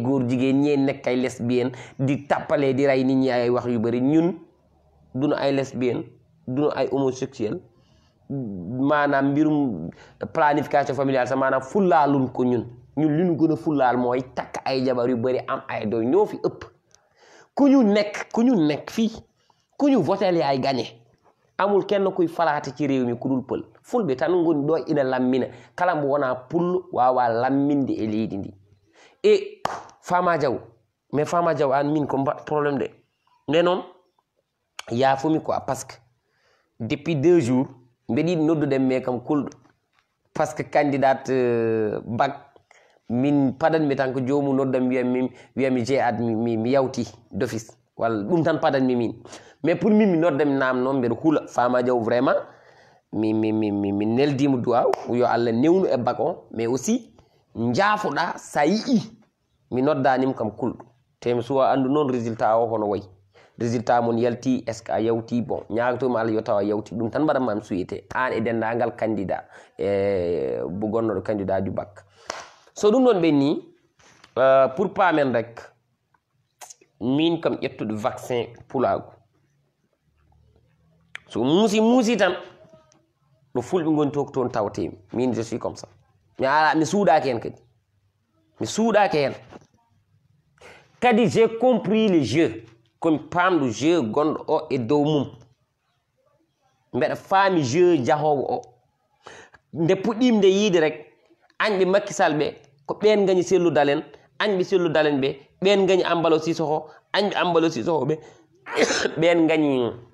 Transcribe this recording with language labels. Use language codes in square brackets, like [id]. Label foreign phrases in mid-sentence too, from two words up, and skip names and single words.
[wo] góor jigéen ñee nekk ay lesbienne di tàppalee di rey nit ñi ay wax yu bari ñun duñu ay lesbienne duñu ay homosexuel maanaam mbirum planification familiale sax maanaam fullaalun ko ñun li ñu gën a fullaal mooy takk ay jabar yu bari am ay doom ñoo fi ëpp ku ñu nekk fii ku ñu votel yaay gagné amul kenn kuy falaate ci réew mi ku dul pël [ff] fulɓe tan ngoni ɗo ina lammina kala mbo wona pullo wawa lamminde e leydi ndi e Fama Diaw mais Fama Diaw an min ko mbaɗ probléme de nde noon yaafumi [fr] quoi parce que depuis 2 jours [ff] mbeɗi nodduɗen mais kam kulɗo [fr] parce que [ff] candidate bac min padan mi tan ko joomu noddam wiyami jeeat mi yawti d'office walla ɗum tan padan min [fr] mais pour [ff] min mi noddami naam noon mbeɗa hula Fama Diaw vraiment mi neldima duwaw yo Allah newnu e bac o [fr] mais aussi [ff] jaafoɗa sa yii mi noddanima kam kulɗo te mi suwa andu noon résultat o hono wayi [fr] résultat mon [ff] yalti [fr] est ce que [ff] a yawti bon ñagatoma Allah yo taw a yawti ɗum tan mbaɗanmami suyete an e dendagal candidat e bo gonnoɗo [fr] candidat du bac [ff] so ɗum ɗon ɓenni pour paamen rek min kam ƴettuɗo vaccin pulago so muusi tan ɗo fulɓe goni to ko toon tawtemi min [fr] je suis comme ça [ff] mi suuɗaki hen kadi mi suuɗaki hen kadi [fr] j'ai compris le jeu [ff] komi pamɗo jeu gonɗo o e dow mum mbeɗa faami jeu jahowo o nde puɗɗimi nde yiide rek añɓe Macky Sall ɓe ko ɓen gañi selludalen añɓe selludalen ɓe ɓen gañi Ambalo Sissoko añɓe Ambalo Sissoko ɓe ɓen gañi